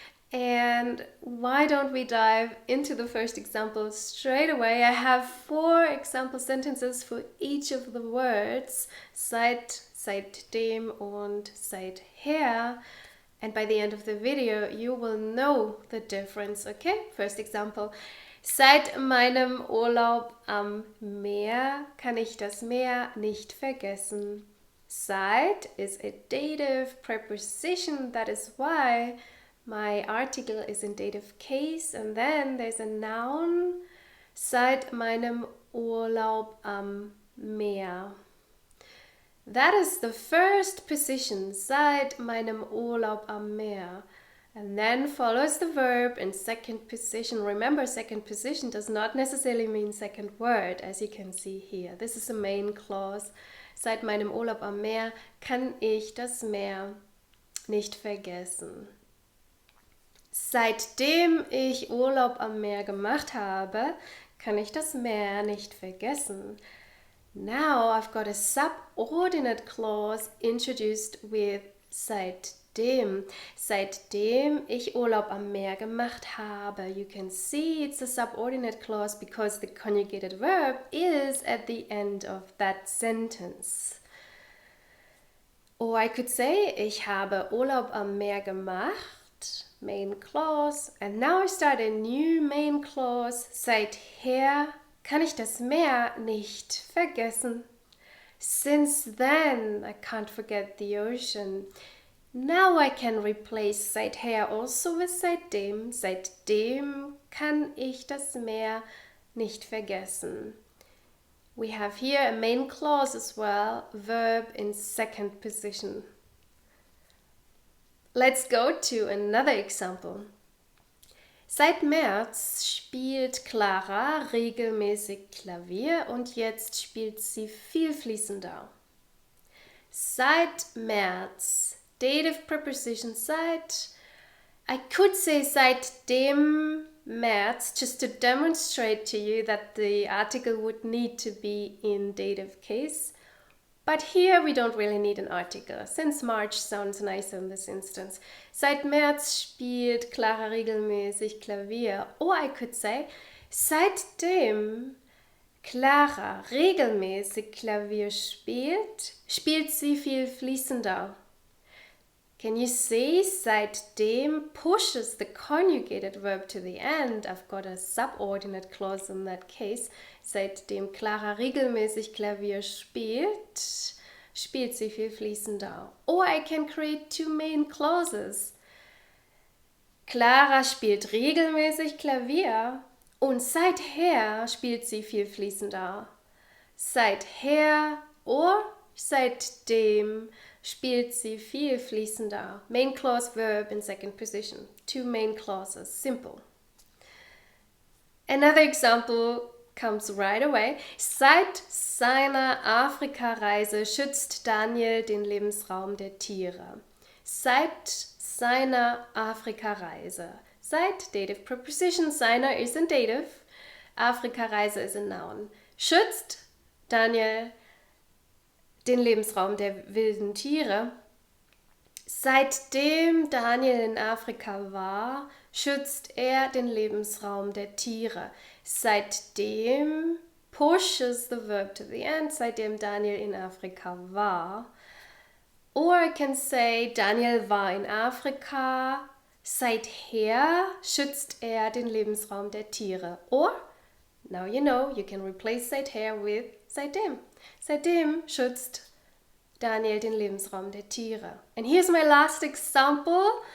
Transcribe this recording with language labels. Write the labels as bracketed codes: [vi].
[en] And why don't we dive into the first example straight away? I have 4 example sentences for each of the words, Seit, seitdem und seither. And by the end of the video, you will know the difference, okay? First example. [de] Seit meinem Urlaub am Meer kann ich das Meer nicht vergessen. [en] Seit is a dative preposition, that is why my article is in dative case, and then there's a noun, [de] seit meinem Urlaub am Meer. [en] That is the first position, [de] seit meinem Urlaub am Meer. [en] And then follows the verb in second position. Remember, second position does not necessarily mean second word, as you can see here. This is a main clause. [de] Seit meinem Urlaub am Meer kann ich das Meer nicht vergessen. Seitdem ich Urlaub am Meer gemacht habe, kann ich das Meer nicht vergessen. [en] Now I've got a subordinate clause introduced with seitdem. [de] Seitdem ich Urlaub am Meer gemacht habe. [en] You can see it's a subordinate clause because the conjugated verb is at the end of that sentence. Or I could say, [de] ich habe Urlaub am Meer gemacht. [en] Main clause, and now I start a new main clause. [de] Seither kann ich das Meer nicht vergessen. [en] Since then, I can't forget the ocean. Now I can replace seither also with seitdem. [de] Seitdem kann ich das Meer nicht vergessen. [en] We have here a main clause as well, verb in second position. Let's go to another example. [de] Seit März spielt Clara regelmäßig Klavier und jetzt spielt sie viel fließender. Seit März, [en] dative preposition [de] seit. [en] I could say [de] seitdem März [en] just to demonstrate to you that the article would need to be in dative case. But here we don't really need an article, since March sounds nicer in this instance. [de] Seit März spielt Clara regelmäßig Klavier. [en] Or I could say, [de] seitdem Clara regelmäßig Klavier spielt, spielt sie viel fließender. [en] Can you see? Seitdem pushes the conjugated verb to the end. I've got a subordinate clause in that case. [de] Seitdem Clara regelmäßig Klavier spielt, spielt sie viel fließender. [en] Or I can create 2 main clauses. [de] Clara spielt regelmäßig Klavier und seither spielt sie viel fließender. Seither or seitdem spielt sie viel fließender. [en] Main clause verb in second position. 2 main clauses. Simple. Another example comes right away. [de] Seit seiner Afrika-Reise schützt Daniel den Lebensraum der Tiere. Seit seiner Afrika-Reise. [en] Seit, dative preposition. Seiner is in dative. Afrika-Reise is a noun. [de] Schützt Daniel den Lebensraum der wilden Tiere. Seitdem Daniel in Afrika war, schützt er den Lebensraum der Tiere. [en] Seitdem pushes the verb to the end, [de] seitdem Daniel in Afrika war. [en] Or I can say, [de] Daniel war in Afrika, seither schützt er den Lebensraum der Tiere. [en] Or, now you know, you can replace seither with seitdem. [de] Seitdem schützt Daniel den Lebensraum der Tiere. [en] And here's my last example.